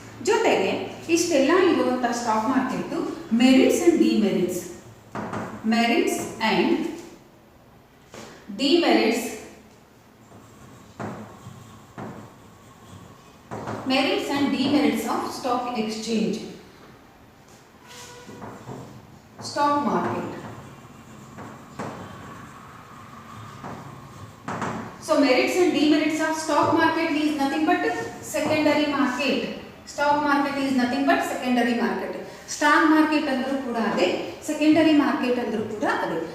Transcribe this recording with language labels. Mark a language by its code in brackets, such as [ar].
[kn] ಜೊತೆಗೆ ಇಷ್ಟೆಲ್ಲ ಇರುವಂತಹ [en] Stock market merits and demerits, merits and demerits, merits and demerits of stock exchange, stock market. So merits and demerits of stock market is nothing but secondary market. Stock market is nothing but secondary market. [kn] Stock market ಅಂದರೂ ಕೂಡ ಅದೇ, secondary market ಅಂದರೂ ಕೂಡ ಅದೇ.